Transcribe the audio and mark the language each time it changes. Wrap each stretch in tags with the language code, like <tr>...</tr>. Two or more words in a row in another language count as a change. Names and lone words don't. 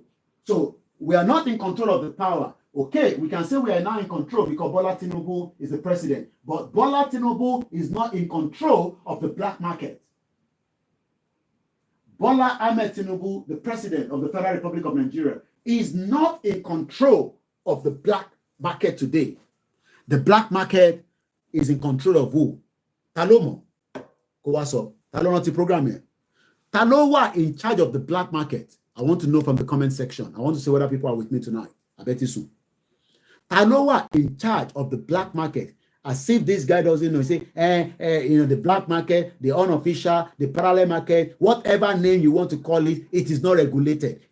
<en>So we are not in control of the power. Okay, we can say we are now in control because Bola Tinubu is the president, but Bola Tinubu is not in control of the black market. Bola Ahmed Tinubu, the president of the Federal Republic of Nigeria, is not in control of the black market today. The black market is in control of who?</en> <yo>Talomo. Kowaso. Talonati program here.</yo> <en>Talowa in charge of the black market. I want to know from the comment section. I want to see whether people are with me tonight. I bet you soon. Tanoa in charge of the black market, as if this guy doesn't know. Say, the black market, the unofficial, the parallel market, whatever name you want to call it, it is not regulated.</en>